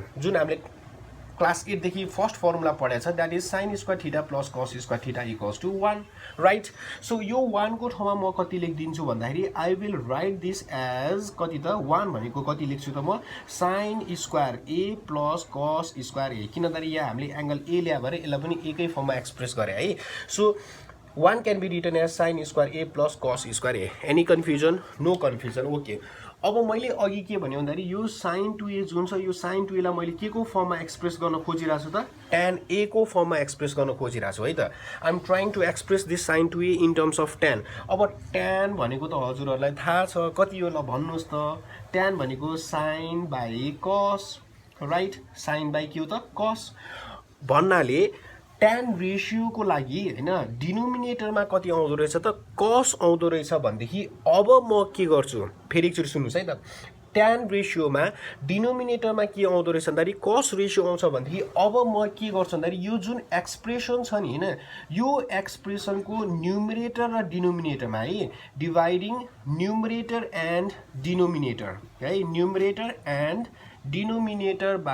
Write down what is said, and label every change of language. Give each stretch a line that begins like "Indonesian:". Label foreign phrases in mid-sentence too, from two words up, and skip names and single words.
Nepali: जुन हामीले क्लास 8 देखि
English: first formula
Nepali: पढेको छ,
English: that is sin square theta plus cos square theta equals to 1 right.
Nepali: सो यो 1 को ठाउँमा म कति लेखिदिन्छु भन्दाखेरि
English: I will write this as
Nepali: कति त? 1 भनेको कति लेख्छु त म?
English: sin square a plus cos square a.
Nepali: किन भन्दाखेरि यहाँ हामीले एंगल a ल्या भएर यसलाई पनि एकै फर्ममा एक्सप्रेस गरे है.
English: सो 1 can be written as sin square a plus cos square a. Any confusion? No confusion.
Nepali: Okay. अब मैले अघि के भन्यो भन्दाखेरि यो sin 2a जुन छ यो sin 2a लाई मैले के को फर्ममा एक्सप्रेस गर्न खोजिरहेको छु त tan a को फर्ममा एक्सप्रेस गर्न खोजिरहेको छु है त
English: I am trying to express this sin 2a in terms of tan
Nepali: अब tan भनेको त हजुरहरूलाई थाहा छ कति हो ल भन्नुहोस् त tan भनेको
English: sin by cos right
Nepali: sin बाई के हो त cos भन्नाले
English: tan ratio
Nepali: को लागि हैन डिनोमिनेटरमा कति आउँदो रहेछ त cos आउँदो रहेछ भनेदेखि अब म के गर्छु फेरि एकचोटी सुन्नुस् है त
English: tan ratioमा
Nepali: डिनोमिनेटरमा के आउँदो रहेछ भन्दाखेरि
English: cos ratio
Nepali: आउँछ भनेदेखि अब म के गर्छु भन्दाखेरि यो जुन एक्सप्रेसन छ नि हैन यो एक्सप्रेसनको न्युमरेटर र डिनोमिनेटरमा है
English: dividing numerator and denominator
Nepali: है
English: numerator and denominator